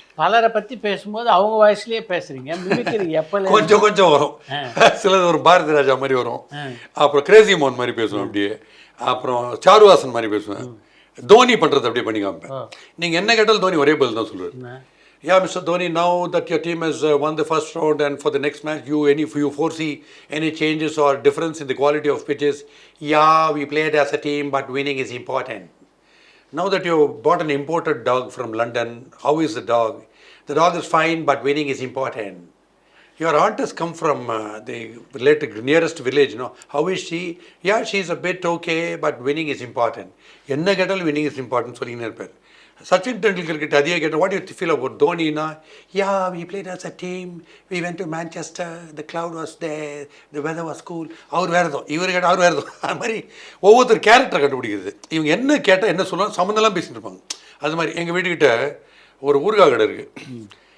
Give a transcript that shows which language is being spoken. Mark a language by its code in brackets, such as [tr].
[ta] பலரை பற்றி பேசும்போது அவங்க வாய்ஸ்லேயே பேசுறீங்க. மிமிக்ரி எப்போ கொஞ்சம் வரும். சிலது ஒரு பாரதி ராஜா மாதிரி வரும், அப்புறம் கிரேசி மோகன் மாதிரி பேசுவேன் அப்படியே, அப்புறம் சாருவாசன் மாதிரி பேசுவேன். தோனி பண்ணுறது அப்படியே பண்ணி காமிப்பேன். நீங்கள் என்ன கேட்டாலும் தோனி ஒரே பதில் தான் சொல்லுவார். [en] Yeah, Mr. Dhoni, now that your team has won the first round and for the next match, you foresee any changes or difference in the quality of pitches? Yeah, we played as a team, but winning is important. Now that you bought an imported dog from London, how is the dog? The dog is fine, but winning is important. Your aunt has come from the nearest village, no? How is she? Yeah, she's a bit okay, but winning is important. [ta] Enna kettal [en] winning is important, [ta] சொல்லினே இருப்பார். சச்சின் டெண்டுல்கர் கிட்ட அதே கேட்டேன், [en] What you feel about தோனினா? Yeah, we played as a team, we went to Manchester, the cloud was there, the weather was cool. [ta] அவர் வேறு ஏதோ, இவர் கேட்டால் அவர் வேறு ஏதோ. அது மாதிரி ஒவ்வொருத்தர் கேரக்டரை கண்டுபிடிக்கிறது. இவங்க என்ன கேட்டால் என்ன சொல்லலாம் சம்மந்தெல்லாம் பேசிட்டு இருப்பாங்க. அது மாதிரி எங்கள் வீட்டுக்கிட்ட ஒரு ஊறுகாய் கடை இருக்குது.